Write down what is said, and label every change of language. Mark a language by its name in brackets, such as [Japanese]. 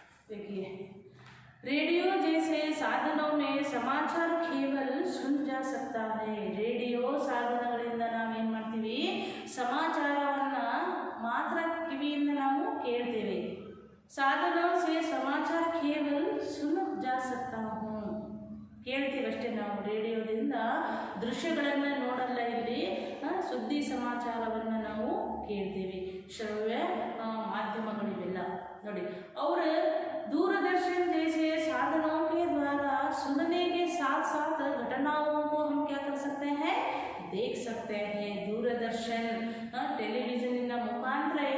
[Hindi] देखिए, रेडियो जैसे साधनों में समाचार केवल सुन जा सकता है। [Kannada] रेडियो ಸಾಧನಗಳಿಂದ ನಾವೇನು ಮಾಡ್ತೀವಿ, ಸಮಾಚಾರವನ್ನು ಮಾತ್ರ ಕಿವಿಯಿಂದ ನಾವು ಕೇಳ್ತೇವೆ। [Hindi] साधनों से समाचार केवल सुन जा सकता हूँ, [Kannada] ಕೇಳ್ತೀವಿ ಅಷ್ಟೇ ನಾವು। ರೇಡಿಯೋದಿಂದ ದೃಶ್ಯಗಳನ್ನು ನೋಡಲ್ಲ, ಇಲ್ಲಿ ಸುದ್ದಿ ಸಮಾಚಾರವನ್ನು ನಾವು ಕೇಳ್ತೀವಿ। ಶ್ರವ್ಯ ಮಾಧ್ಯಮಗಳಿವೆಲ್ಲ ನೋಡಿ। [Hindi] और दूरदर्शन जैसे साधनों के द्वारा सुनने के साथ साथ घटनाओं को हम क्या कर सकते हैं, देख सकते हैं। दूरदर्शन टेलीविजन मुखांतर